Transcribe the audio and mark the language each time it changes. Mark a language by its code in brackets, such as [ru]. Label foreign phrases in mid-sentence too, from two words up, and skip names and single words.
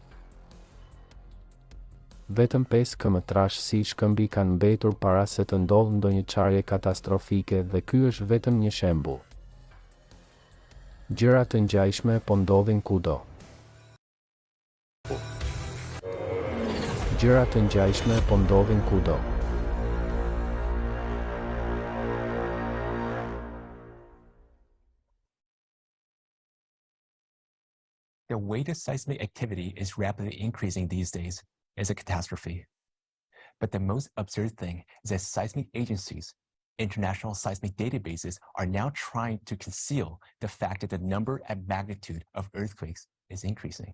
[sq] Vetëm 5 km si shkëmbi kanë mbetur para se të ndodhë ndonjë çarje katastrofike dhe ky është vetëm një shembull. Gjëra të ngjashme po ndodhin kudo. Gjëra të ngjashme po ndodhin kudo. [en] The way the seismic activity is rapidly increasing these days is a catastrophe. But the most absurd thing is that seismic agencies, international seismic databases, are now trying to conceal the fact that the number and magnitude of earthquakes is increasing.